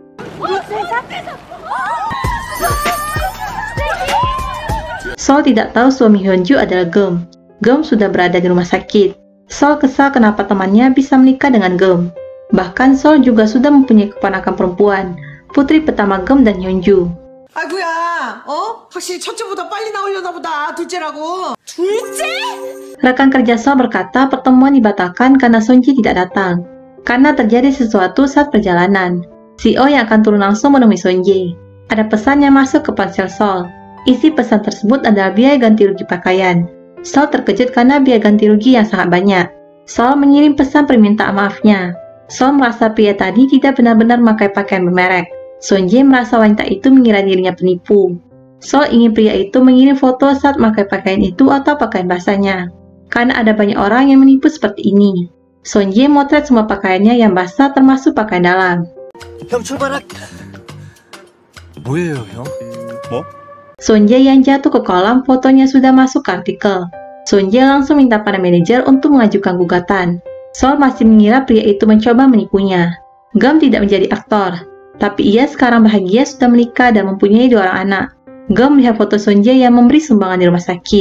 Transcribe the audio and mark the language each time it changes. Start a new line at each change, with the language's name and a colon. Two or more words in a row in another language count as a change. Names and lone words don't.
Indonesian: Sol tidak tahu suami Hyunju adalah Geum. Geum sudah berada di rumah sakit. Sol kesal kenapa temannya bisa menikah dengan Geum. Bahkan Sol juga sudah mempunyai keponakan perempuan, putri pertama Geum dan Hyunju.
Korean: 아이고야, 확실히 첫째보다 빨리 나오려나 보다, 둘째라고.
Indonesian: Rekan kerja Sol berkata pertemuan dibatalkan karena Sonji tidak datang. Karena terjadi sesuatu saat perjalanan. CEO yang akan turun langsung menemui Sonji. Ada pesan yang masuk ke ponsel Sol. Isi pesan tersebut adalah biaya ganti rugi pakaian. Sol terkejut karena biaya ganti rugi yang sangat banyak. Sol mengirim pesan permintaan maafnya. Sol merasa pria tadi tidak benar-benar memakai pakaian bermerek. Sonje merasa wanita itu mengira dirinya penipu. Sol ingin pria itu mengirim foto saat memakai pakaian itu atau pakaian basahnya. Karena ada banyak orang yang menipu seperti ini. Sonje motret semua pakaiannya yang basah termasuk pakaian dalam.
Korean: 형 출발할게. 뭐예요, 형? 뭐?
Indonesian: Sonje yang jatuh ke kolam fotonya sudah masuk ke artikel. Sonje langsung minta pada manajer untuk mengajukan gugatan. Sol masih mengira pria itu mencoba menipunya. Geum tidak menjadi aktor, tapi ia sekarang bahagia sudah menikah dan mempunyai 2 orang anak. Geum melihat foto Sonje yang memberi sumbangan di rumah sakit.